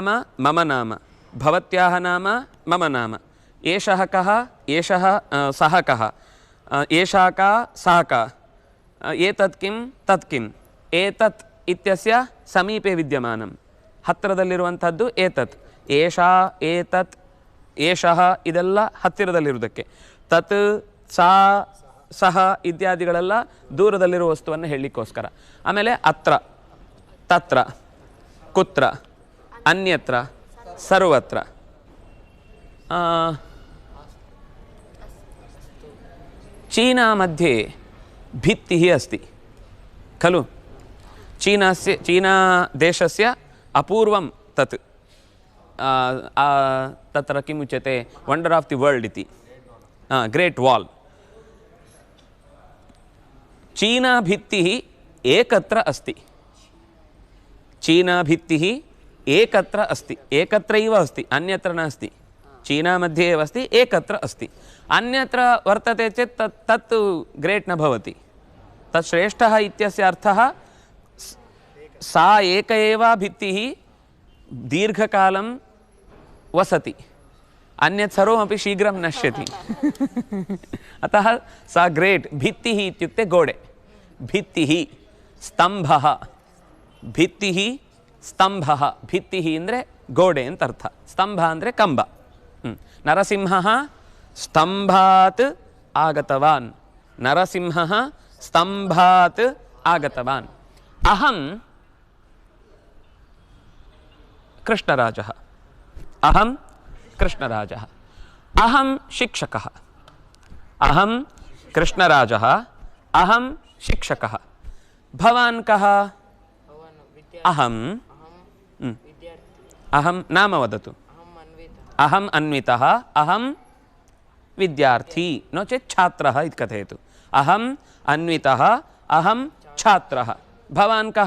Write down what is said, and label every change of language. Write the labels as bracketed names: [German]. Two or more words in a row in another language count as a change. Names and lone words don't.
[Sanskrit] मम नाम भवत्याः नाम मम नाम एषः कः एषः सः कः एषा का सा का एतत् किं तत् किम् एतत् इत्यस्य समीपे विद्यमानं ಹತ್ತಿರದಲ್ಲಿರುವಂತದ್ದು ಏತತ್ ಏಷಾ ಏತತ್ ಏಷಃ [Kannada] ಇದೆಲ್ಲ ಹತ್ತಿರದಲ್ಲಿರುವುದಕ್ಕೆ [Sanskrit] ತತ್ ಸಾ ಸಹ [Kannada] ಇತ್ಯಾದಿಗಳೆಲ್ಲ ದೂರದಲ್ಲಿರುವ ವಸ್ತುವನ್ನು ಹೇಳಲಿಕ್ಕೋಸ್ಕರ ಆಮೇಲೆ [Sanskrit] ಅತ್ರ ತತ್ರ ಕುತ್ರ ಅನ್ಯತ್ರ ಸರ್ವತ್ರ चीना मध्ये भित्तिः अस्ति खलु चीना देशस्य अपूर्वं तत् तत्र किम् उच्यते [English] wonder of the world [Sanskrit] इति ग्रेट वॉल चीना भित्तिः एकत्र अस्ति चीना भित्तिः एकत्र अस्ति एकत्रैव अस्ति अन्यत्र नास्ति चीना मध्ये एव अस्ति एकत्र अस्ति अन्यत्र वर्तते चेत् तत् ग्रेट् न भवति तत् श्रेष्ठः इत्यस्य अर्थः सा एक एव भित्तिः दीर्घकालं वसति अन्यत् सर्वमपि शीघ्रं नश्यति अतः सा ग्रेट् भित्तिः इत्युक्ते गोडे भित्तिः स्तम्भः भित्तिः स्तम्भः भित्तिः [Kannada] ಅಂದರೆ ಗೋಡೆ ಅಂತ ಅರ್ಥ ಸ್ತಂಭ ಅಂದರೆ ಕಂಬ [Sanskrit] नरसिंहः स्तंभात् आगतवान् नरसिंहः स्तंभात् आगतवान् अहं कृष्णराजः अहं कृष्णराजः अहं शिक्षकः अहं कृष्णराजः अहं शिक्षकः भवान् कः अहं अहं नाम वदतु अहम् अन्वितः अहं विद्यार्थी नो चेत् छात्रः इति कथयतु अहम् अन्वितः अहं छात्रः भवान् कः